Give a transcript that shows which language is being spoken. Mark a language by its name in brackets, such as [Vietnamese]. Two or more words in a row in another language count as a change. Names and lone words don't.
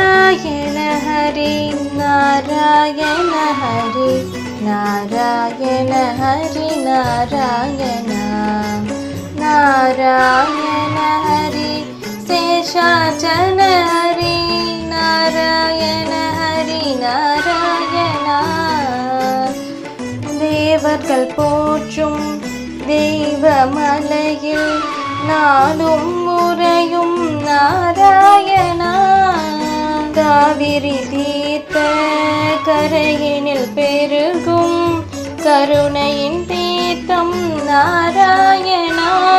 [Sanskrit] नारायण हरि नारायण हरि नारायण हरि नारायण नारायण हरि शेषाचल हरि नारायण हरि नारायण [Tamil] தேவர்கள் போற்றும் தெய்வமலையில் நாளும் முறையும் நாராயணா காவிரி தீர்த்த கரையினில் பெருகும் கருணையின் தீர்த்தம் நாராயணா